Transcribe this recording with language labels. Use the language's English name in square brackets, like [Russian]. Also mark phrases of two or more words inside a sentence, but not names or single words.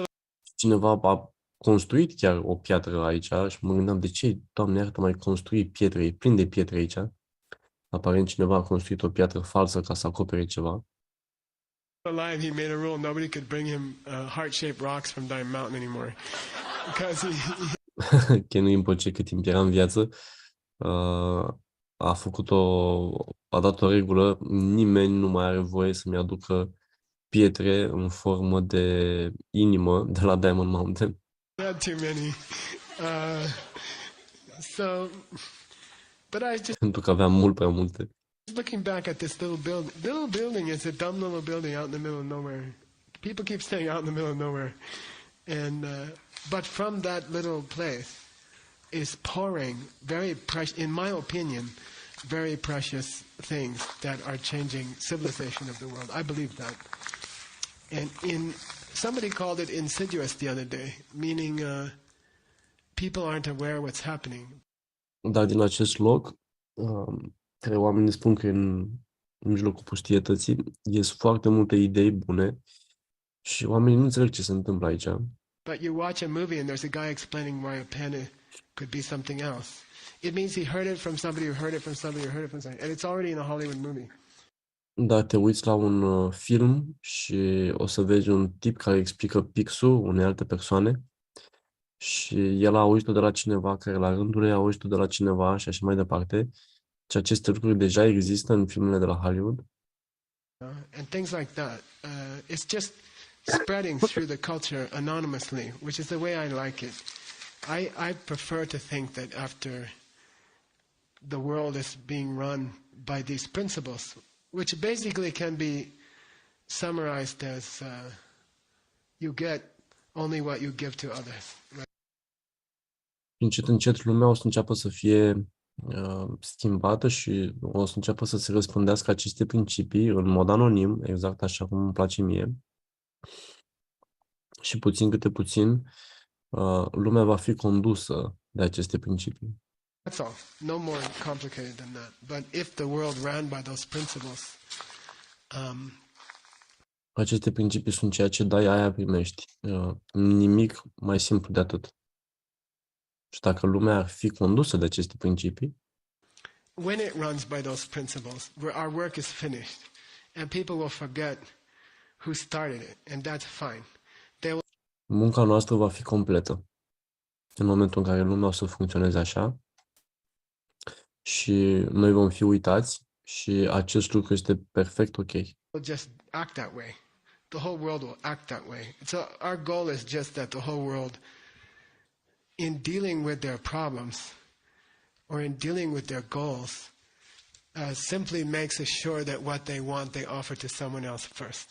[Romanian] Cineva a construit chiar o piatră aici și mă gândeam de ce, Doamne iartă, mai construi pietre, e plin de pietre aici. Aparent cineva a construit o piatră falsă ca să acopere ceva. [English] alive, he made a rule nobody could bring him heart-shaped rocks from Diamond Mountain anymore. Because Ken Rinpoche, [Romanian] cât timp era în viață, a dat o regulă, nimeni nu mai are voie să-mi aducă pietre în formă de inimă de la Diamond Mountain. [English] he had too many. But I just [Romanian] Pentru că aveam mult prea multe. [English] looking back at this little building. The little building is a dumb little building out in the middle of nowhere. People keep saying out in the middle of nowhere. And but from that little place is pouring very precious, in my opinion, very precious things that are changing civilization of the world. I believe that. And somebody called it insidious the other day, meaning people aren't aware what's happening. [Romanian] Dar din acest loc, care oamenii spun că e în mijlocul pustietății, ies foarte multe idei bune și oamenii nu înțeleg ce se întâmplă aici. [English] But you watch a movie and there's a guy explaining why a pen could be something else. It means he heard it from somebody who heard it from somebody who heard it from somebody. And it's already in a Hollywood movie. [Romanian] Dar te uiți la un film și o să vezi un tip care explică pixul unei alte persoane și el a auzit-o de la cineva care la rândul ei a auzit-o de la cineva și așa mai departe. Și aceste lucruri deja există în filmele de la Hollywood. [English] And things like that. It's just spreading through the culture anonymously, which is the way I like it. I prefer to think that after the world is being run by these principles, which basically can be summarized as you get only what you give to others. Right? [Romanian] Încet, încet lumea o să înceapă să fie schimbată și o să înceapă să se răspândească aceste principii în mod anonim, exact așa cum îmi place mie. Și puțin câte puțin, lumea va fi condusă de aceste principii. [English] That's all. No more complicated than that. But if the world ran by those principles, [Romanian] Aceste principii sunt ceea ce dai, aia primești. Nimic mai simplu de atât. Și dacă lumea ar fi condusă de aceste principii, [English] when it runs by those principles, our work is finished, and people will forget who started it, and that's fine. [Romanian] munca noastră va fi completă. În momentul în care lumea o să funcționeze așa și noi vom fi uitați și acest lucru este perfect ok. [English] Will just act that way. The whole world will act that way. So our goal is just that the whole world, in dealing with their problems or in dealing with their goals, simply makes sure that what they want they offer to someone else first.